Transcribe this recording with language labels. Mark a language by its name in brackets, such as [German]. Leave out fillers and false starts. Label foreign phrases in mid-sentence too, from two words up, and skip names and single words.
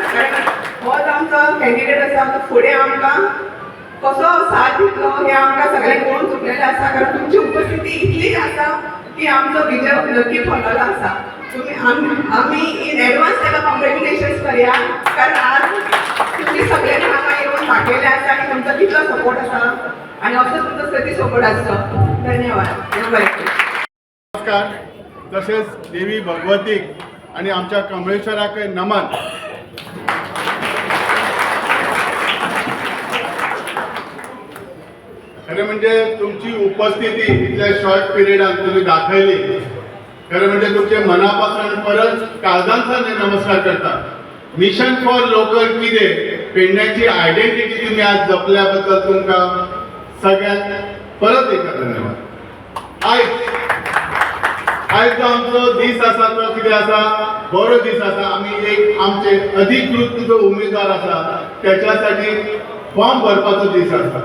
[Konkani] कारण होच आमचो कॅन्डिडेट आसा तो फुडें आमकां कसो साथ दितलो हे आमकां सगळ्यांक कळून चुकलेलें आसा. कारण तुमची उपस्थिती इतली आसा की आमचो विजय नक्की फळलेलो आसा. आमी [English] in advance [Konkani] ताका कॉंग्रेच्युलेशन्स करया कारण आज तुम्ही सगळ्यांनी हांगा येवन दाखयलें आसा आनी तुमचो कितलो सपोर्ट आसा आनी असो तुमचो सती सपोर्ट आसचो. धन्यवाद. नमस्कार. [Marathi] तसेच देवी भगवतीक आणि आमच्या कमळेश्वराक नमन. खरं म्हणजे तुमची उपस्थिती इतल्या शॉर्ट पिरियडात तुम्ही दाखवली. खरं म्हणजे तुमचे मनापासून परत काळजांचा नमस्कार करता. [English] mission for local [Konkani] कितें पेडण्याची आयडेंटिटी तुम्ही आज जपल्याबद्दल तुमकां सगळ्यांक परत एकदा धन्यवाद. आयज जो आमचो दीस आसा तो कितें आसा बरो दीस आसा. आमी एक आमचे अधिकृत जो उमेदवार आसा त्याच्यासाठी फॉर्म भरपाचो दीस आसा.